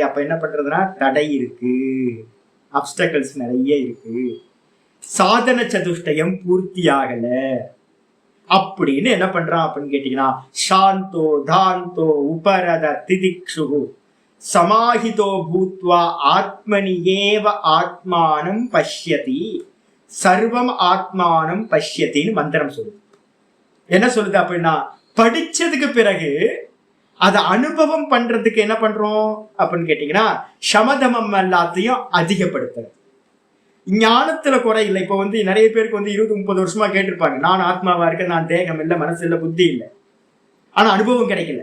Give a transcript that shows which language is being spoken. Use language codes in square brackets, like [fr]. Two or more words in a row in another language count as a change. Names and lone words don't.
[ta] அப்ப என்ன பண்றதுன்னா, தடை இருக்கு, அப்டக்கிள்ஸ் நிறைய இருக்கு, [sa] साधन चतुष्टयम् [ta] பூர்த்தி ஆகல அப்படின்னு என்ன பண்றான் அப்படின்னு கேட்டீங்கன்னா, [sa] शान्तो दान्तो उपरत तितिक्षु समाहितो भूत्वा आत्मनि एव आत्मानं पश्यति सर्वम् आत्मानं पश्यति [ta] மந்திரம் சொல்லுது. என்ன சொல்லுது அப்படின்னா, படிச்சதுக்கு பிறகு அதை அனுபவம் பண்றதுக்கு என்ன பண்றோம் அப்படின்னு கேட்டீங்கன்னா, சமதமம் எல்லாத்தையும் அதிகப்படுத்துறது. ஞானத்துல குறை இல்லை. இப்ப நிறைய பேருக்கு 20-30 வருஷமா கேட்டிருப்பாங்க, நான் ஆத்மாவா இருக்கேன், நான் தேகம் இல்லை, மனசு இல்லை, புத்தி இல்லை, ஆனா அனுபவம் கிடைக்கல.